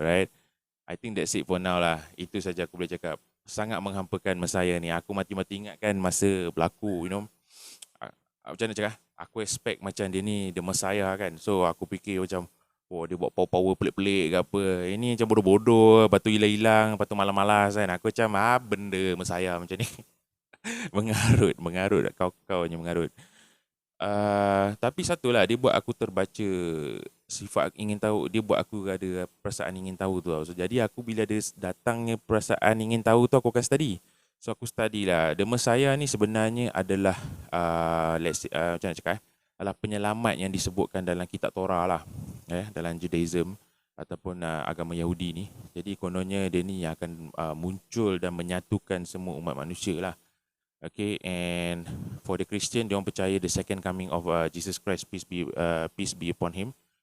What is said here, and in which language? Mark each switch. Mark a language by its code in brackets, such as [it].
[en] Alright, I think that's it for now lah. [ms] Itu saja aku boleh cakap. Sangat menghampakan masa saya ni. Aku mati-mati ingatkan masa berlaku, macam mana cakap, aku expect macam dia ni The Messiah kan. So aku fikir macam, dia buat power-power pelik-pelik ke apa. Ini macam bodoh-bodoh, lepas tu hilang-hilang, lepas tu malas-malas kan. Aku macam, benda Messiah macam ni. Mengarut. Kau-kaunya mengarut. Tapi satulah, dia buat aku terbaca sifat ingin tahu. Dia buat aku ada perasaan ingin tahu tu. So, jadi aku bila ada datangnya perasaan ingin tahu tu, aku akan study. So aku study lah. The Messiah ni sebenarnya adalah macam nak cakap adalah penyelamat yang disebutkan dalam kitab Torah lah, dalam Judaism ataupun agama Yahudi ni. Jadi kononnya dia ni yang akan muncul dan menyatukan semua umat manusia lah. [en] Okay, and for the Christian, [ms] dia orang percaya [en] the second coming of Jesus Christ, peace be upon him.